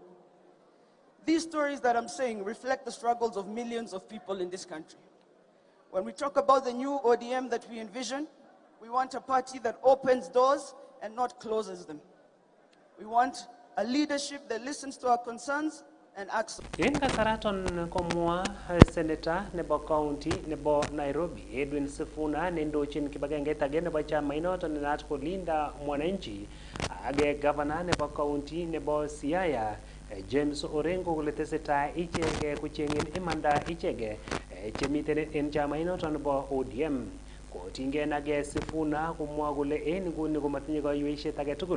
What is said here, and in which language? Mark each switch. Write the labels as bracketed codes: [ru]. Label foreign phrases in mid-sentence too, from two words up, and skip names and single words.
[en] These stories that I'm saying reflect the struggles of millions of people in this country. When we talk about the new ODM that we envision, we want a party that opens doors and not closes them. We want a leadership that listens to our concerns and acts. [kln] In kasaraton komwa Senator nebo County nebo Nairobi Edwin Sifuna nendochin kibagenge tage nebo chama inoton nat [sw] kulinda mwananchi [kln] age governor nebo County nebo Siaya James Orengo kuleteseta ichege kuchengin imanda ichege chemiten en chama inoton nebo ODM kotingeen age Sifuna kumwa kole en nguni komatinye kayweishet age tugul